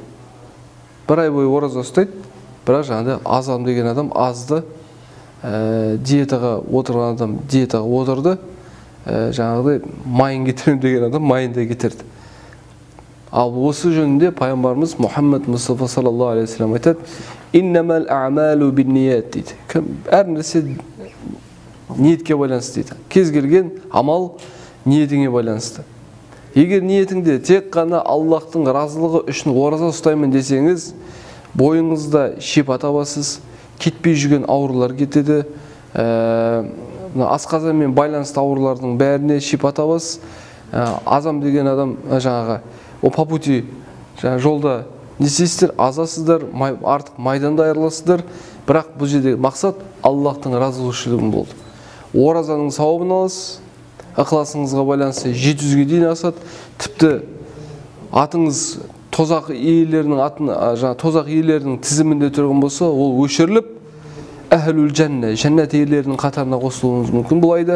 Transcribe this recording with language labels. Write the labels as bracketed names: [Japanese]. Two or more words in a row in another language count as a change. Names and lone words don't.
[Kazakh] Бір ай бойы ораза ұстайды, бірақ жаңағыдай аз адам деген адам азды, диетаға отырған адам диетаға отырды, жаңағыдай майын кетірем деген адам майын да кетірді. Ал осы жөнінде пайғамбарымыз Мұхаммед Мұстафа [Arabic] صلى الله عليه وسلم [Kazakh] айтады: [Arabic] «إنما الأعمال بالنية» [Kazakh] дейді. Әр нәрсе ниетке байланысты дейді. Кез келген амал ниетіңе байланысты. Егер ниетіңде тек қана Аллахтың разылығы үшін ораза ұстаймын десеңіз, бойыңызда шипа табасыз, кетпей жүрген аурулар кетеді, асқазанмен байланысты аурулардың бәріне шипа табасыз. Азам деген адам жаңағы [Russian] по пути [Kazakh] жолда не істейсіздер, азасыздар, артық майданда айырыласыздар, бірақ бұл жерде мақсат Аллахтың разылығын болды. Оразаның сауабын аласыз, ықыласыңызға байланысты 700-ге дейін асады. Тіпті атыңыз тозақ иелерінің тізімінде тұрған болса, ол өшіріліп, [Arabic] أهل الجنة, [Kazakh] жәннат иелерінің қатарына қосылуыңыз мүмкін бұл айда.